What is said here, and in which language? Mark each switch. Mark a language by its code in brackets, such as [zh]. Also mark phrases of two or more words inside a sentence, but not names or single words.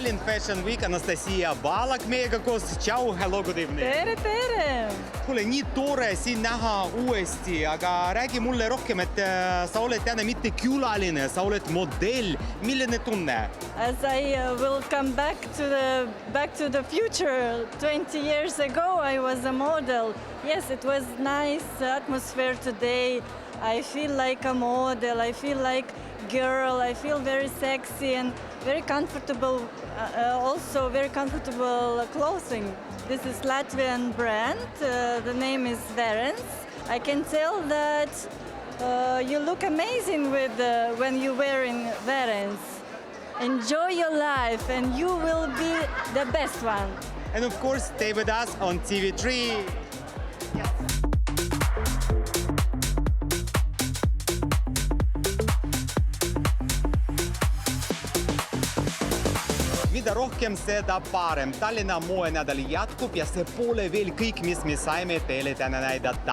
[et] Fashion Week, Anastasia Balak meiega koos. Tšau, [en] hello, good evening. [et] Tere! Kuule, nii tore siin näha uuesti, aga räägi mulle rohkem, et sa oled täna mitte külaline, sa oled modell. Milline tunne? [en] As I will come back to the future, 20 years ago I was a model. Yes, it was nice atmosphere today. I feel like a model, I feel like girl, I feel very sexy and very comfortable, also very comfortable clothing. This is Latvian brand, the name is Verens. I can tell that you look amazing with when you're wearing Verens. Enjoy your life and you will be the best one. And of course, stay with us on TV3. [et] Mida rohkem, seda parem. Tallinna moenädal jätkub ja see pole veel kõik, mis me saime teile täna näidata.